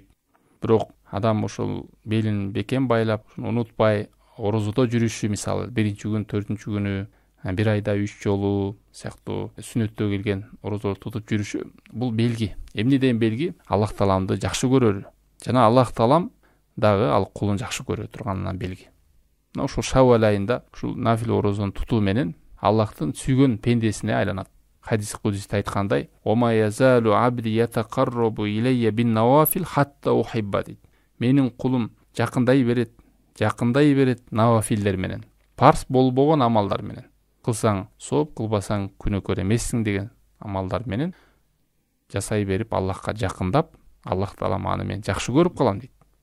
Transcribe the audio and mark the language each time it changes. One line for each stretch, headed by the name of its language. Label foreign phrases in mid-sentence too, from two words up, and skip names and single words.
Kyrgyz: Бирок адам ошол белин бекем байлап, унутпай орозодо жүрүшү, мисалы 1-күн, 4-күнү, бир айда 3 жолу сыяктуу сүннөттө келген орозо тутуп жүрүшү, бул белги. Эмнеден белги? Аллах Тааламды жакшы көрөр. Жана Аллах Таалам дагы ал кулун жакшы көрө турганынан белги. Мына ушул Шаввал айында ушул нафил орозону тутуу менен Аллахтын сүйгөн пендесине айланат. Хадис кудусте айткандай,
Arabic: "وما يزال عبدي يتقرب إلي بالنوافل حتى أحبه" дейт.
Kyrgyz: Менин кулум жакындай берет навафилдер менен. Парс болбогон амалдар менен. Кылсаң сооп, кылбасаң күнөөкөр эмессиң деген амалдар менен жасай берип Аллахка жакындап, Аллах Таалам аны мен жакшы көрүп калам дейт.